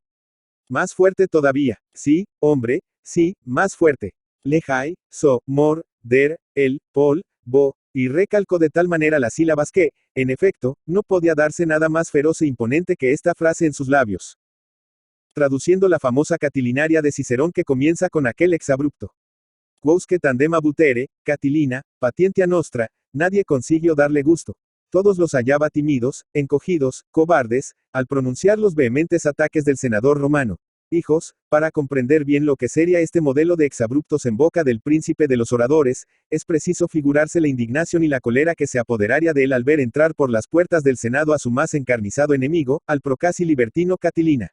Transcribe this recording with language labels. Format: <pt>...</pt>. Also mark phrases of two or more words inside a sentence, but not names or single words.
<es>Más fuerte todavía. Sí, hombre, sí, más fuerte. Lejai, so, mor, der, el, pol, bo, y recalcó de tal manera las sílabas que, en efecto, no podía darse nada más feroz e imponente que esta frase en sus labios. Traduciendo la famosa catilinaria de Cicerón que comienza con aquel exabrupto.</es> <la>Quousque tandem abutere, Catilina, patientia nostra,</la> <es>nadie consiguió darle gusto. Todos los hallaba tímidos, encogidos, cobardes, al pronunciar los vehementes ataques del senador romano. Hijos, para comprender bien lo que sería este modelo de exabruptos en boca del príncipe de los oradores, es preciso figurarse la indignación y la cólera que se apoderaría de él al ver entrar por las puertas del Senado a su más encarnizado enemigo, al procasi libertino Catilina.</es>